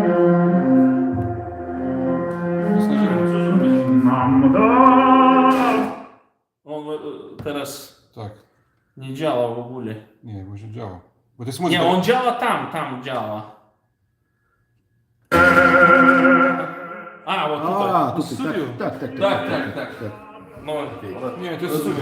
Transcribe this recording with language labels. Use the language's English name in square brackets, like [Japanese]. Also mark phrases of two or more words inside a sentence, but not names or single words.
[Polish] Он teraz Tak, nie działa w ogóle. nie, może działa. Bo to jest Nie, muzyka. on działa tam działa. A, [Russian] вот тут. А, тут [Polish] Studio. [Russian] так. Так. Ну, окей. [Polish] Nie, to jest studio.